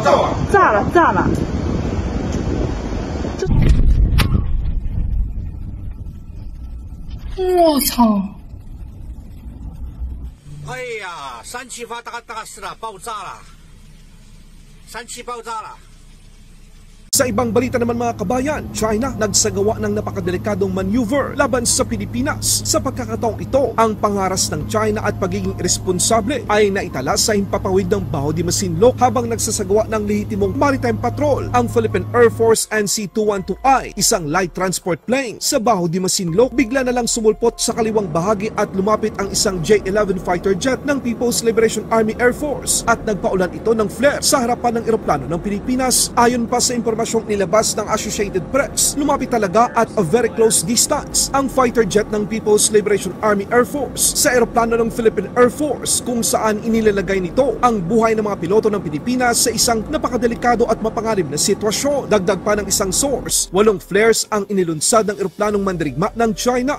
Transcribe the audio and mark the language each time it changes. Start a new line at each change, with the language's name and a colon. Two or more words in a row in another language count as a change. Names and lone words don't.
Chinese: 炸了！炸了！我操！哎呀，3气发大事了，爆炸了，3气爆炸了。
Filipino: Sa ibang balita naman mga kabayan, China nagsagawa ng napakadelikadong maneuver laban sa Pilipinas. Sa pagkakataong ito, ang pangaras ng China at pagiging irresponsable ay naitala sa himpapawid ng Baho de Masinloc habang nagsasagawa ng lehitimong
English: maritime patrol
Filipino: ang Philippine Air Force NC-212I, isang
English: light transport plane.
Filipino: Sa Baho de Masinloc, bigla na lang sumulpot sa kaliwang bahagi at lumapit ang isang J-11
English: fighter jet
Filipino: ng People's Liberation Army Air Force at nagpaulan ito ng flare sa harapan ng eroplano ng Pilipinas. Ayon pa sa impormasyong nilabas ng Associated Press, lumapit talaga
English: at a very close distance
Filipino: ang
English: fighter jet
Filipino: ng People's Liberation Army Air Force sa eroplano ng Philippine Air Force kung saan inilalagay nito ang buhay ng mga piloto ng Pilipinas sa isang napakadelikado at mapanganib na sitwasyon. Dagdag pa ng isang source, 8 flares ang inilunsad ng eroplanong mandirigma ng China.